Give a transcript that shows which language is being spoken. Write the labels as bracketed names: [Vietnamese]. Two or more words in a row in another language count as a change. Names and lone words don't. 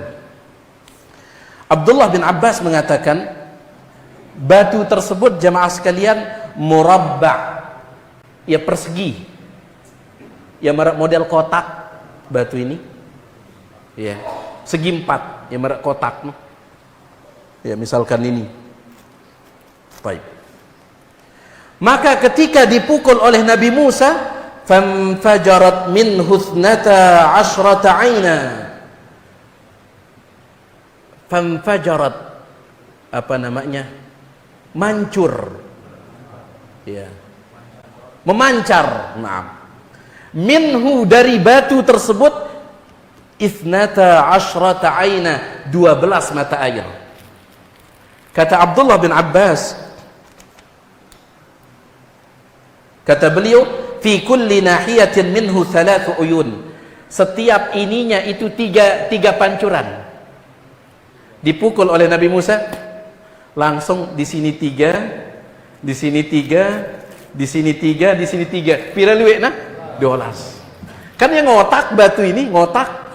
[Indonesian] Abdullah bin Abbas mengatakan, batu tersebut jamaah sekalian murabba', ya persegi, ya model kotak batu ini, ya segi empat, ya merek kotak, ya misalkan ini. Baik. Maka ketika dipukul oleh Nabi Musa, [Arabic] فانفجرت منه اثنتا عشرة عينا فانفجرت, [Indonesian] apa namanya, mancur, ya, memancar, minhu, dari batu tersebut, [Arabic] اثنتا عشرة عينا, [Indonesian] 12 mata air. Kata Abdullah bin Abbas, kata beliau, [Arabic] في كل ناحية منه 3 عيون, [Indonesian] setiap ininya itu tiga pancuran. Dipukul oleh Nabi Musa, langsung di sini 3, di sini 3, di sini 3, di sini 3. [Javanese] Pira luwek nah? 12. [Indonesian] Kan yang ngotak batu ini, ngotak.